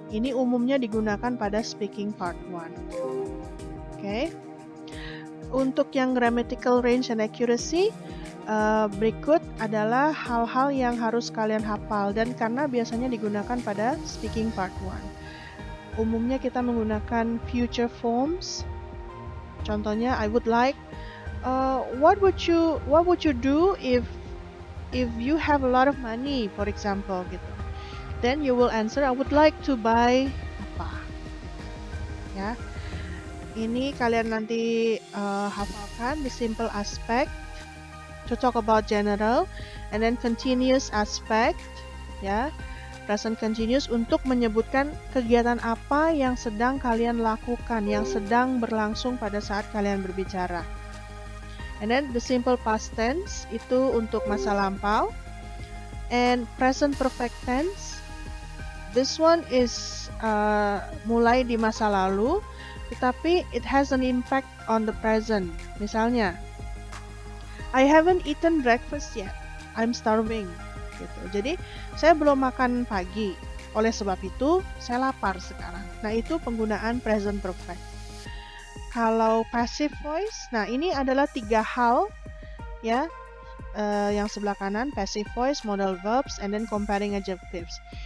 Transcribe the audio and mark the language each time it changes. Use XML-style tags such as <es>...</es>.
<id>Ini umumnya digunakan pada speaking part 1. Oke. Untuk yang grammatical range and accuracy, berikut adalah hal-hal yang harus kalian hafal, dan karena biasanya digunakan pada speaking part 1. Umumnya kita menggunakan future forms.</id> <en>Contohnya, I would like, what would you do if you have a lot of money, for example, gitu. Then you will answer, I would like to buy apa. Ya.</en> <id>Ini kalian nanti hafalkan</id> <en>the simple aspect to talk about general,</en> <id>and then continuous aspect, ya. Present continuous untuk menyebutkan kegiatan apa yang sedang kalian lakukan, yang sedang berlangsung pada saat kalian berbicara.</id> <en>And then the simple past tense</en> <id>itu untuk masa lampau.</id> <en>And present perfect tense, this one is</en> <id>mulai di masa lalu, tetapi</id> <en>it has an impact on the present. Misalnya, I haven't eaten breakfast yet, I'm starving.</en> <id>Gitu. Jadi saya belum makan pagi, oleh sebab itu saya lapar sekarang. Nah, itu penggunaan present perfect. Kalau passive voice, nah ini adalah 3 hal ya, yang sebelah kanan, passive voice, modal verbs, and then comparing adjectives.</id>